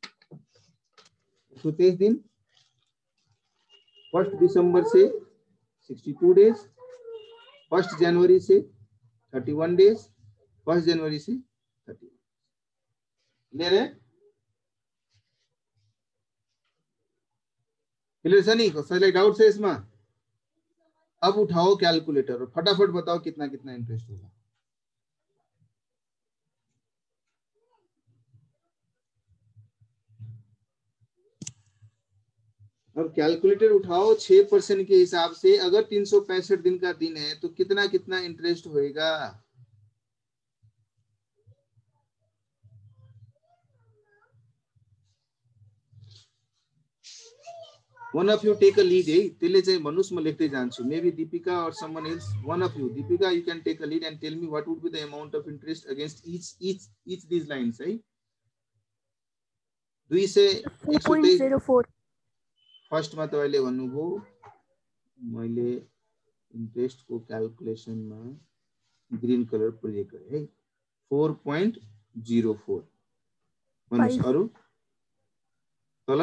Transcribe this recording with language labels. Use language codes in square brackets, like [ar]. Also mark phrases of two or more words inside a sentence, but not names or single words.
[hi] 123 दिन 1 दिसंबर से 62 डेज 1 जनवरी से 31 डेज 1 जनवरी से 30 क्लियर है [ne] क्लियर छ नि? कसैलाई डाउट छ यसमा? [hi] अब उठाओ क्यालकुलेटर और फटाफट बताओ कितना कितना इंटरेस्ट होगा। अब कैलकुलेटर उठाओ 6% के हिसाब से, अगर 365 दिन का दिन है तो कितना कितना इंटरेस्ट होएगा? [en] One of you take a lead है, [ne] त्यसले चाहिँ भन्नुस्, म लेख्दै जान्छु। [en] Maybe Deepika or someone else, one of you, Deepika, you can take a lead and tell me what would be the amount of interest against each these lines है। [hi] 2 से 4.04 [ne] फर्स्ट मा तपाईले भन्नुभयो, मैले इन्ट्रेस्ट को क्याल्कुलेसन मा [en] green colour [ne] प्रयोग गरे है, 4.04 भन्नुस्। अरु तल